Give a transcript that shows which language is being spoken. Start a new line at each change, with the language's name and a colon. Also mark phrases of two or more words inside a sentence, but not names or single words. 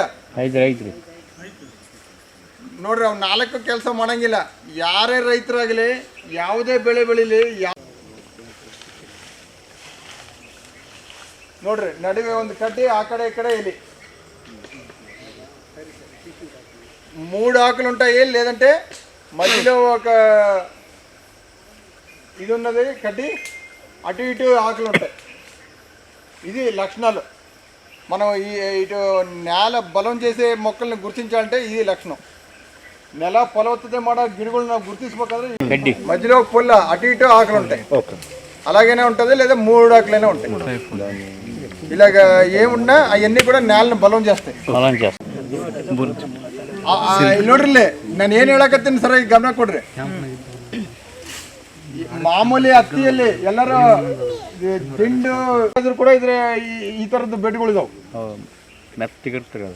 Kannada: ಐತ್ರಿ. ನೋಡ್ರಿ, ಅವ್ನು 4 ಕೆಲಸ ಮಾಡಂಗಿಲ್ಲ. ಯಾರೇ ರೈತರಾಗಲಿ, ಯಾವುದೇ ಬೆಳೆ ಬೆಳೀಲಿ, ನೋಡ್ರಿ ನಡುವೆ ಒಂದು ಕಡ್ಡಿ, ಆ ಕಡೆ ಈ ಕಡೆ ಎಲಿ.
Telugu: 3 ఆకులు ఉంటాయి, లేదంటే మధ్యలో ఒక ఇది ఉన్నది కడ్డి, అటు ఇటు ఆకులు ఉంటాయి. ఇది లక్షణాలు. మనం ఇటు నేల బలం చేసే మొక్కల్ని గుర్తించాలంటే ఇది లక్షణం. నెల ఫలవత్తತೆ
Kannada: ಮಾಡೋ ಗಿಡಗಳನ್ನ ನಾವು ಗುರುತಿಸಬೇಕಾದ್ರೆ
Telugu: మధ్యలో ఒక పుల్ల, అటు ఇటు ఆకులు ఉంటాయి. అలాగనే ఉంటుంది, లేదా 3 ఆకులైనా ఉంటాయి. ఇలాగ ఏమున్నా అవన్నీ కూడా నేలను బలం చేస్తాయి.
Kannada: ನೋಡ್ರಿ, ನಾನು ಏನು ಹೇಳಕತ್ತೀನಿ ಸರ್, ಈಗ ಗಮನ ಕೊಡ್ರಿ. ಮಾಮೂಲಿ ಹತ್ತಿಯಲ್ಲಿ ಎಲ್ಲರೂ ತಿಂಡು ಕೂಡ ಇದ್ರೆ ಈ ಥರದ್ದು ಬೆಡ್ಗಳಿದಾವೆ. ಮೆತ್ತಗಿರ್ತದೆ ಅದು.